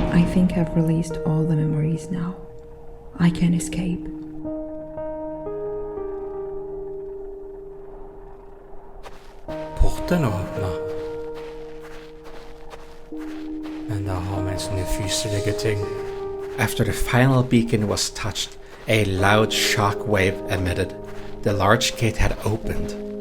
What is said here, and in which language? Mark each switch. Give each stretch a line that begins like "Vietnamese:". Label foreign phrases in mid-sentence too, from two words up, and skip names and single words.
English: think I've released all the memories now. I can escape.
Norwegian: Porten åpner. Men der har vi en sånn ufyselige ting.
English: After the final beacon was touched, a loud shock wave emitted. The large gate had opened.